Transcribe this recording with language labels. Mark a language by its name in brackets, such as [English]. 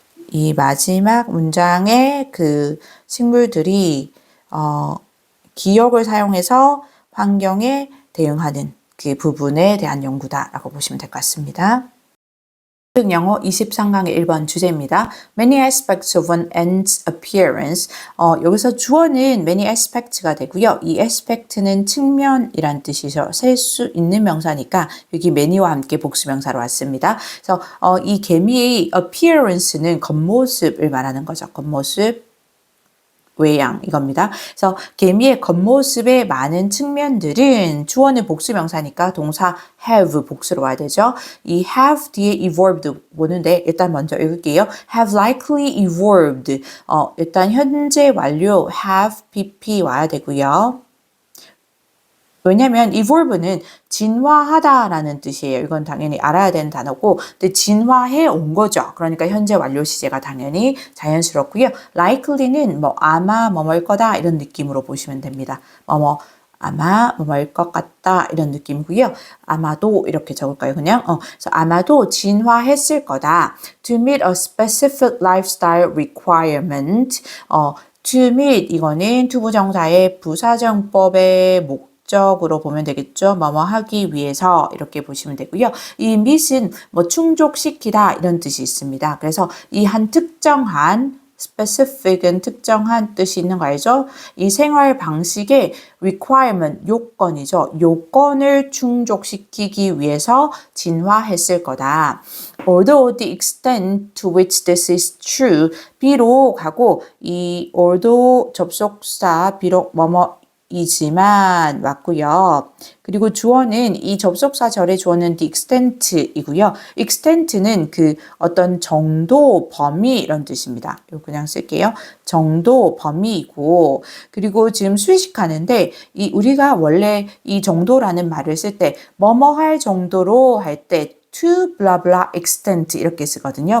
[Korean] 이 마지막 문장의 그 식물들이 기억을 사용해서 환경에 대응하는 그 부분에 대한 연구다라고 보시면 될 것 같습니다. 영어 23강의 1번 주제입니다. [English] Many aspects of an ant's appearance. [Korean] 여기서 주어는 many aspects가 되고요. 이 aspect는 측면이란 뜻이죠. 셀 수 있는 명사니까 여기 many와 함께 복수명사로 왔습니다. 그래서 이 개미의 appearance는 겉모습을 말하는 거죠. 겉모습. 외양 이겁니다. 그래서 개미의 겉모습의 많은 측면들은 주어는 복수명사니까 동사 have 복수로 와야 되죠. 이 have 뒤에 evolved 보는데 일단 먼저 읽을게요. [English] have likely evolved. [Korean] 일단 현재 완료 have pp 와야 되고요. 왜냐면 evolve는 진화하다라는 뜻이에요. 이건 당연히 알아야 되는 단어고, 근데 진화해 온 거죠. 그러니까 현재 완료 시제가 당연히 자연스럽고요. likely는 뭐 아마 뭐뭐일 거다 이런 느낌으로 보시면 됩니다. 아마 뭐뭐일 것 같다 이런 느낌이고요. 아마도 이렇게 적을까요? 그냥 그래서 아마도 진화했을 거다. [English] To meet a specific lifestyle requirement. [Korean] To meet 이거는 투부정사의 부사정법의 목적으로 보면 되겠죠. 뭐뭐 하기 위해서 이렇게 보시면 되고요. 이 meet은 뭐 충족시키다 이런 뜻이 있습니다. 그래서 이 한 특정한 specific은 특정한 뜻이 있는 거 알죠? 이 생활 방식의 requirement, 요건이죠. 요건을 충족시키기 위해서 진화했을 거다. [English] Although the extent to which this is true, [Korean] 비록 하고 이 although 접속사 비록 이지만 맞고요. 그리고 주어는 이 접속사 절의 주어는 the extent이고요. extent는 그 어떤 정도, 범위 이런 뜻입니다. 이거 그냥 쓸게요. 정도, 범위이고 그리고 지금 수식하는데 이 우리가 원래 이 정도라는 말을 쓸 때 뭐뭐 할 정도로 할 때 [English] to blah blah extent [Korean] 이렇게 쓰거든요.